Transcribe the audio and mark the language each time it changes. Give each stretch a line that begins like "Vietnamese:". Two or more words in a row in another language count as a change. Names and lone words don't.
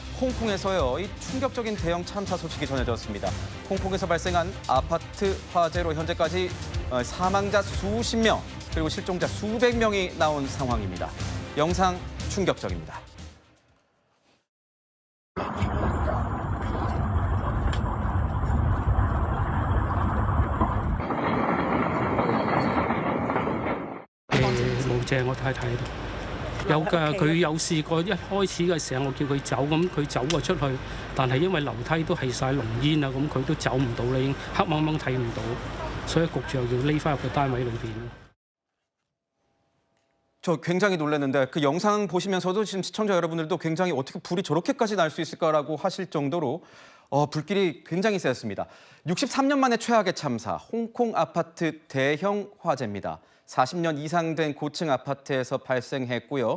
Korean: 홍콩에서요, 이 충격적인 대형 참사 소식이 전해졌습니다. 홍콩에서 발생한 아파트 화재로 현재까지 사망자 수십 명, 그리고 실종자 수백 명이 나온 상황입니다. 영상 충격적입니다.
Cantonese: 冇借我太太度。有㗎，佢有試過一開始嘅時候，我叫佢走，咁佢走咗出去，但係因為樓梯都係晒濃煙啊，咁佢都走唔到啦，已經黑掹掹睇唔到，所以焗住又要匿翻入個單位裏邊。
Korean: 저 굉장히 놀랐는데 그 영상 보시면서도 지금 시청자 여러분들도 굉장히 어떻게 불이 저렇게까지 날 수 있을까라고 하실 정도로 불길이 굉장히 세였습니다. 63년 만에 최악의 참사, 홍콩 아파트 대형 화재입니다. 40년 이상 된 고층 아파트에서 발생했고요.